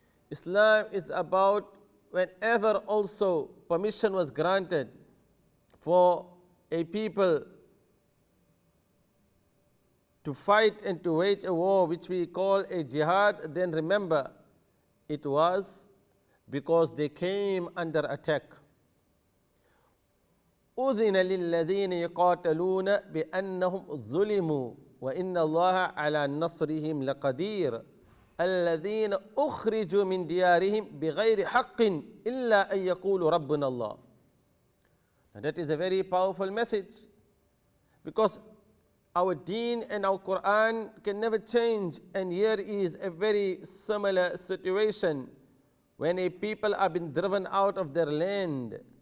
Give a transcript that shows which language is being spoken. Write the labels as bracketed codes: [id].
[en] Islam is about whenever also permission was granted for a people to fight and to wage a war which we call a jihad, then remember it was because they came under attack. [ar] أذن للذين يقاتلون بأنهم ظلموا وإن الله على نصرهم لقدير الذين أخرجوا من ديارهم بغير حق إلا أن يقولوا ربنا الله. [en] Now that is a very powerful message, because our deen and our Quran can never change, and here is a very similar situation when a people are being driven out of their land,